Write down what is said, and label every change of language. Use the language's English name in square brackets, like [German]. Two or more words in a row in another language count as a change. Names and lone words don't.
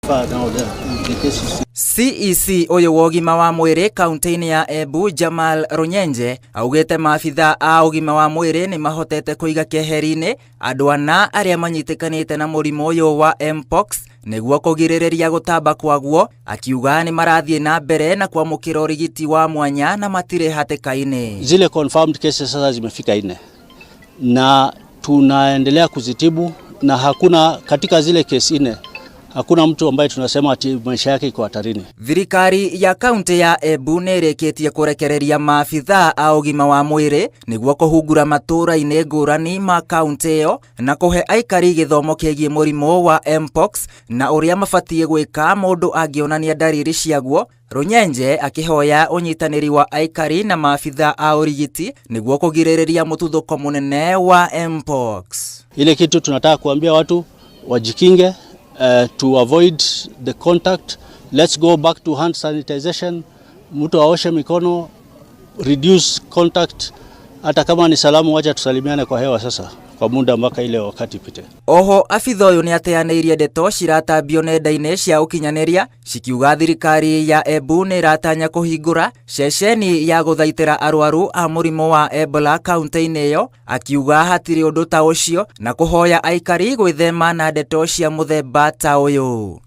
[Kikuyu] CEC uyu wa ugima wa mwiri kaunti-ini ya Embu Jamal Runyenje augite maabitha a ugima wa mwiri ni mahotete kuiga keheri-ini andu ana aria manyitikanite na murimu uyu wa Mpox niguo kugiririria gutamba kwaguo, akiuga ni marathie na mbere na kwamukira urigiti wa mwanya na matire hatikaini. [Swahili] Zile [English] confirmed cases [Swahili] sasa zimefika 4 na tunaendelea kuzitibu, na hakuna katika zile kesi 4 hakuna mtu ambaye tunasema ati maisha yake iko hatarini. [Kikuyu] Thirikari ya kaunti ya Embu nĩrĩkĩtie kũrekereria maabitha a ũgima wa mwĩrĩ nĩguo kũhungura matũũra-inĩ ngũrani ma kaunti ĩyo na kũhe aikari gĩthomo kĩgiĩ mũrimũ wa Mpox na ũrĩa mabatie gwĩka mũndũ angĩonania ndariri ciaguo. Runyenje akihoya unyitanĩri wa aikari na maabitha a ũrigiti nĩguo kũgirĩrĩria mũtuthũko mũnene wa Mpox. [Swahili] Ile kitu tunataka kuambia watu wajikinge, [English] to avoid the contact. Let's go back to hand sanitization. [Swahili] Mtu aoshe mikono, [English] reduce contact. [Swahili] Hata kama ni salamu, wacha tusalimiane kwa hewa sasa kwa muda mpaka ile wakati pite. [Kikuyu] Oho abitha uyu ni ateanĩirie ndeto ciratambio nenda-inĩ cia ũkinyanĩria cikiuga thirikari ya Embu nĩ iratanya kũhingũra ceceni ya gũthaitĩra arwaru a mũrimũ wa Ebola kaunti-inĩ ĩyo, akiuga hatirĩ ũndũ ta ũcio na kũhoya aikari gwĩthema na ndeto cia mũthemba ta ũyũ.